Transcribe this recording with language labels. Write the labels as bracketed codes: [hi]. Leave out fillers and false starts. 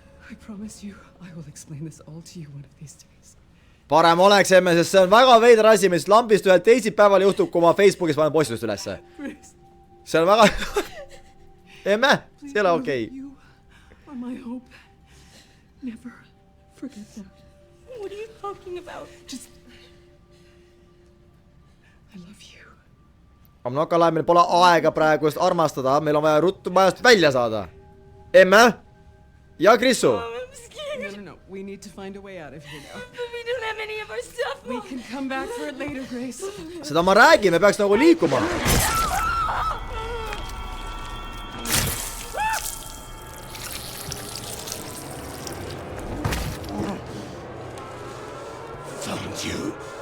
[en] I promise you, I will explain this all to you one of these days. [et] Parem oleks, emme, sest see on väga veider asi, mis lambist ühel teisipäeval juhtub, kui ma Facebookis panen postitust ülesse. See on väga... emme, see ei ole okei. [en] You are my hope. Never forget that. What are you talking about? Just... I love you. [et] Amnokala, meil pole aega praegu just armastada, meil on vaja ruttu majast välja saada. Emme? Ja Krissu? [en] I'm scared. No. We need to find a way out of here now. But we don't have any of our stuff. We can come back for it later, Grace. [et] Seda ma räägin, me peaks nagu liikuma. [en] Found you.